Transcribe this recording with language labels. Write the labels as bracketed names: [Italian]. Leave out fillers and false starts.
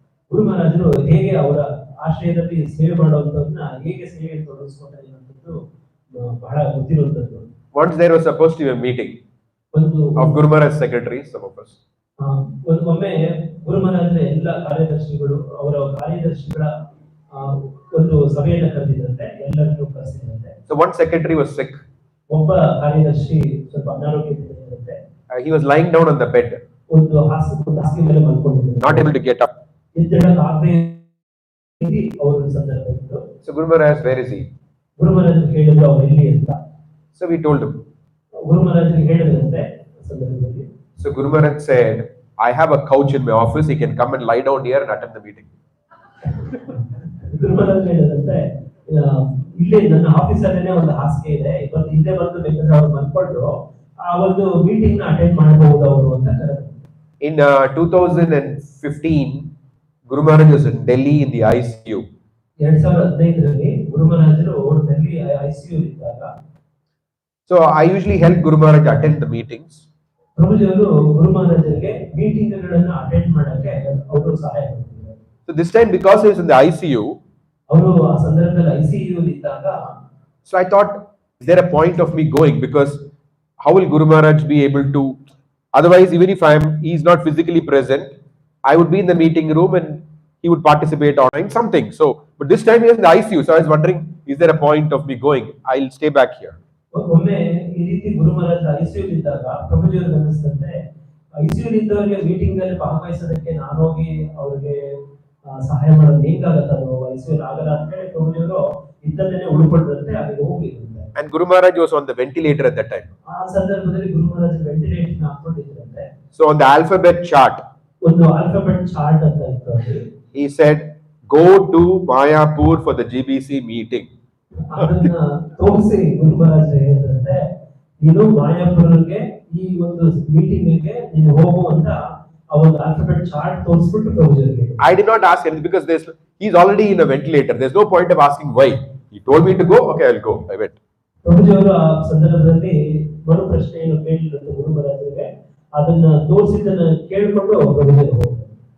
[Kannada] ಗುರು ಮಹಾರಾಜರು ಹೇಗೆ ಅವರ ಆಶ್ರಯದಲ್ಲಿ ಸೇವೆ ಮಾಡುವಂತದನ್ನ ಹೇಗೆ ಸೇವೆಯಲ್ಲಿ ತೊಡಗಿಸ್ಕೊತಾರೆ ಅನ್ನೋದು ಬಹಳ ಗೊತ್ತಿರುವಂತದ್ದು. [English] Once there was supposed to be a meeting of Guru Maharaj's secretaries, some of us. [Kannada] ಒಮ್ಮೆ ಗುರು ಮಹಾರಾಜರ ಎಲ್ಲ ಕಾರ್ಯದರ್ಶಿಗಳು ಅವರ ಕಾರ್ಯದರ್ಶಿಗಳ ಒಂದು ಸಭೆಯನ್ನು ಕರೆದಿದ್ದಂತೆ, ಎಲ್ಲರನ್ನೂ ಕರೆಸಿದಂತೆ. [English] So one secretary was sick. [Kannada] ಒಬ್ಬ ಕಾರ್ಯದರ್ಶಿ ಸ್ವಲ್ಪ ಅನಾರೋಗ್ಯದಿಂದಿದ್ದಂತೆ. [English] He was lying down on the bed, [Kannada] ಒಂದು ಹಾಸಿಗೆ ಮೇಲೆ ಮಲ್ಕೊಂಡಿದ್ದರು, [English] not able to get up. [Kannada] ಎದ್ದೇಳಕ್ಕಾಗದೆ ಅವರ ಸಂದರ್ಭ ಇತ್ತು. [English] So Guru Maharaj, where is he? [Kannada] ಗುರು ಮಹಾರಾಜರು ಕೇಳಿದ್ರು ಅವರು ಎಲ್ಲಿ ಅಂತ. [English] So we told him. [Kannada] ಗುರು ಮಹಾರಾಜರಿಗೆ ಹೇಳಿದಂತೆ ಸಂದರ್ಭದಲ್ಲಿ. [English] So Guru Maharaj said, I have a couch in my office, he can come and lie down here and attend the meeting. [Kannada] ಗುರು ಮಹಾರಾಜ್ ಹೇಳಿದಂತೆ, ಇಲ್ಲೇ ನನ್ನ ಆಫೀಸಲ್ಲೇನೆ ಒಂದು ಹಾಸಿಗೆ ಇದೆ, ಇವತ್ತು ಇಲ್ಲೇ ಬಂದು ಬೇಕಾದ್ರೆ ಅವ್ರು ಮಲ್ಕೊಂಡ್ರು ಆ ಒಂದು ಮೀಟಿಂಗ್ ನ ಅಟೆಂಡ್ ಮಾಡಬಹುದು ಅವರು ಅಂತ ಕರೆದ್ರು. [English] In 2015, Guru Maharaj was in Delhi in the ICU. [Kannada] 2015ರಲ್ಲಿ ಗುರು ಮಹಾರಾಜರು ಡೆಲ್ಲಿ ICU ಇದ್ದಾಗ. [English] So I usually help Guru Maharaj attend the meetings. [Kannada] ಪ್ರಭುಜಿಯವರು ಗುರು ಮಹಾರಾಜರಿಗೆ ಮೀಟಿಂಗ್ಗಳನ್ನ ಅಟೆಂಡ್ ಮಾಡಕ್ಕೆ ಅವರು ಸಹಾಯ ಮಾಡ್ತಿದ್ದಾರೆ. [English] So this time, because he was in the ICU, [Kannada] ಅವರು ಆ ಸಂದರ್ಭದಲ್ಲಿ ICU ಇದ್ದಾಗ, [English] so I thought, is there a point of me going? Because how will Guru Maharaj be able to? Otherwise, even if he's not physically present, I would be in the meeting room and he would participate online something. So, but this time he was in the ICU, so I was wondering, is there a point of me going? I'll stay back here. [Kannada] ಒಮ್ಮೆ ಈ ರೀತಿ ಗುರು ಮಹಾರಾಜ ICU ಇದ್ದಾಗ ಪ್ರಭುಜಿಯವರು ಅನಿಸ್ತಂತೆ, ICU ಇದ್ದವರಿಗೆ meeting ಅಲ್ಲಿ ಭಾಗವಹಿಸೋದಕ್ಕೆ ನಾನು ಹೋಗಿ ಅವ್ರಿಗೆ ಸಹಾಯ ಮಾಡೋದು ಹೆಂಗಾಗತ್ತ, ಅದು ICU ಆಗಲ್ಲ ಅಂತ ಹೇಳಿ ಪ್ರಭುಜಿಯವರು ಇದ್ದಲ್ಲೇನೆ ಉಳ್ಕೊಂಡ್ರಂತೆ, ಅಲ್ಲಿ ಹೋಗಿದ್ರಂತೆ. [English] And Guru Maharaj was on the ventilator at that time. [Kannada] ಆ ಸಂದರ್ಭದಲ್ಲಿ ಗುರು ಮಹಾರಾಜ ventilator ಹಾಕೊಂಡಿದ್ರಂತೆ. [English] So on the alphabet chart, [Kannada] ಒಂದು ಆಲ್ಫಾಬೆಟ್ ಚಾರ್ಟ್ ಅಂತ ಇತ್ತು ಅಲ್ಲಿ. [English] He said, go to Mayapur for the GBC meeting. [Kannada] ಅದನ್ನ ತೋರಿಸಿ ಗುರು ಮಹಾರಾಜ ಹೇಳಿದ್ರಂತೆ, ನೀನು ಮಾಯಾಪುರಕ್ಕೆ ಈ ಒಂದು ಮೀಟಿಂಗ್ಗೆ ನೀನು ಹೋಗು ಅಂತ ಆ ಒಂದು alphabet chart ತೋರಿಸ್ಬಿಟ್ಟು ಪ್ರಭುಜಿಯವರಿಗೆ. [English] I did not ask anything because he's already in a ventilator. There's no point of asking why. He told me to go. Okay, I'll go. I went. [Kannada] ಪ್ರಭುಜಿಯವರು ಆ ಸಂದರ್ಭದಲ್ಲಿ ಮರು ಪ್ರಶ್ನೆಯನ್ನು ಕೇಳಿದಂತೆ ಗುರು ಮಹಾರಾಜರಿಗೆ, ಅದನ್ನ ತೋರಿಸಿದ್ದನ್ನ ಕೇಳಿಕೊಂಡು ಪ್ರಭುಜಿಯವರು ಹೋಗ್ತಾರೆ.